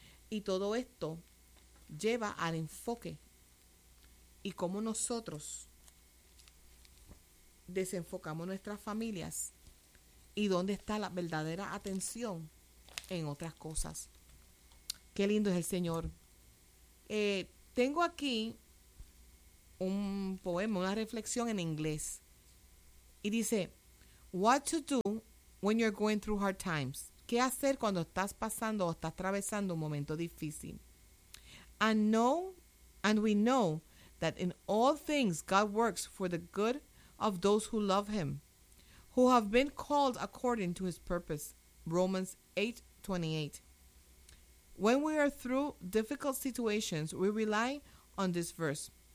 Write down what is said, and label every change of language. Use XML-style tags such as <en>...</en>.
<es>Y todo esto lleva al enfoque. Y cómo nosotros desenfocamos nuestras familias y dónde está la verdadera atención en otras cosas. Qué lindo es el Señor. Tengo aquí un poema, una reflexión en inglés. Y dice,</es> <en>What to do when you're going through hard times.</en> <es>¿Qué hacer cuando estás pasando o estás atravesando un momento difícil?</es> <en>And we know that in all things God works for the good of those who love him, who have been called according to his purpose. Romans 8:28. When we are through difficult situations, we rely on this verse.</en>